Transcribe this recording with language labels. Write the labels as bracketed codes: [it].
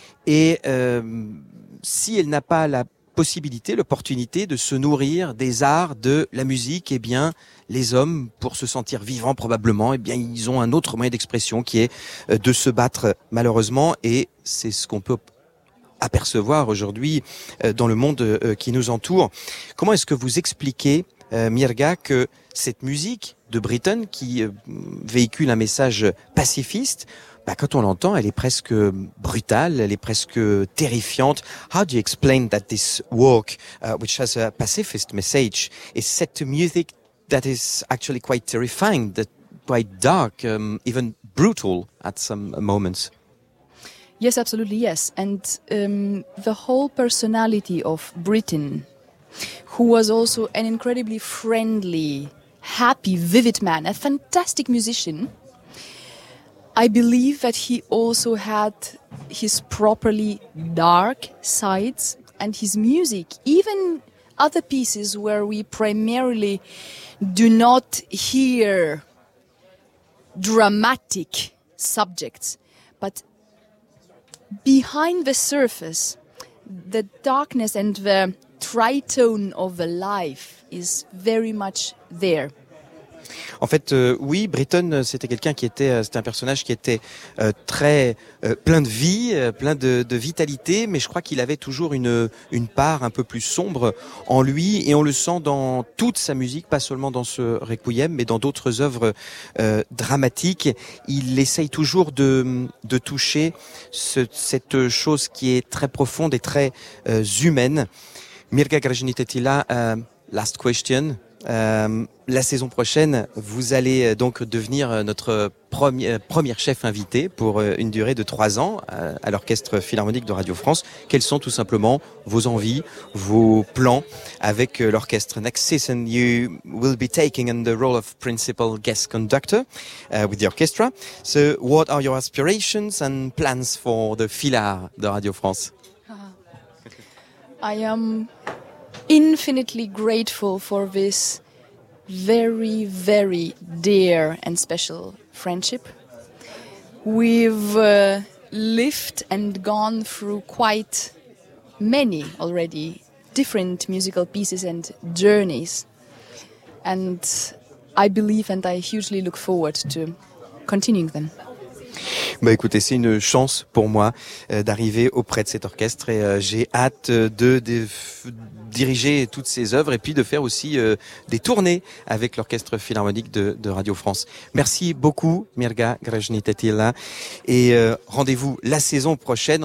[fr] Et si elle n'a pas la possibilité, l'opportunité de se nourrir des arts, de la musique, eh bien, les hommes, pour se sentir vivants probablement, eh bien, ils ont un autre moyen d'expression qui est de se battre malheureusement, et c'est ce qu'on peut apercevoir aujourd'hui dans le monde qui nous entoure. Comment est-ce que vous expliquez, Mirga, que cette musique de Britten, qui véhicule un message pacifiste, quand on l'entend, elle est presque brutale, elle est presque terrifiante. [en] How do you explain that this work, which has a pacifist message, is set to music that is actually quite terrifying, that quite dark, even brutal at some moments? Yes, absolutely, yes. And the whole personality of Britten, who was also an incredibly friendly, happy, vivid man, a fantastic musician, I believe that he also had his properly dark sides, and his music, even other pieces where we primarily do not hear dramatic subjects, but behind the surface, the darkness and the tritone of the life is very much there. [fr] En fait, oui, Britten, c'était quelqu'un qui était, c'était un personnage qui était très plein de vie, plein de vitalité, mais je crois qu'il avait toujours une part un peu plus sombre en lui, et on le sent dans toute sa musique, pas seulement dans ce Requiem, mais dans d'autres œuvres dramatiques. Il essaye toujours de toucher cette chose qui est très profonde et très humaine. Mirga Grajnitet, [en] last question. [fr] La saison prochaine, vous allez donc devenir notre première chef invité pour une durée de 3 ans à l'Orchestre Philharmonique de Radio France. Quels sont tout simplement vos envies, vos plans avec l'orchestre? [en] Next season, you will be taking on the role of principal guest conductor with the orchestra. So, what are your aspirations and plans for the Philhar de Radio France? I am infinitely grateful for this very, very dear and special friendship. We've lived and gone through quite many already different musical pieces and journeys. And I believe and I hugely look forward to continuing them. [fr] Bah écoutez, c'est une chance pour moi d'arriver auprès de cet orchestre et j'ai hâte de diriger toutes ces œuvres et puis de faire aussi des tournées avec l'Orchestre Philharmonique de Radio France. Merci beaucoup Mirga Grzhnitetila et rendez-vous la saison prochaine.